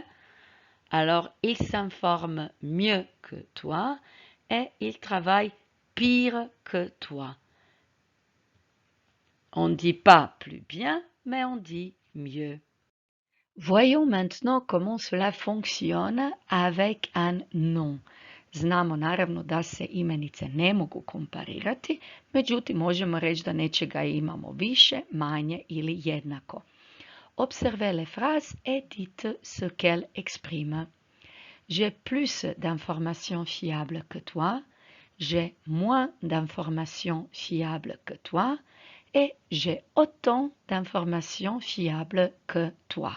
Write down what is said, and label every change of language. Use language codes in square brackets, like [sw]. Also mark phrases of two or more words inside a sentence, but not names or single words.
[fr] Alors, il s'informe mieux que toi et il travaille pire que toi. On ne dit pas plus bien, mais on dit mieux. Voyons maintenant comment cela fonctionne avec un nom. [hr] Znamo naravno da se imenice ne mogu komparirati, međutim možemo reći da nečega imamo više, manje ili jednako. [fr] Observez les phrases et dites ce qu'elles expriment. J'ai plus d'informations fiables que toi, j'ai moins d'informations fiables que toi et j'ai autant d'informations fiables que toi.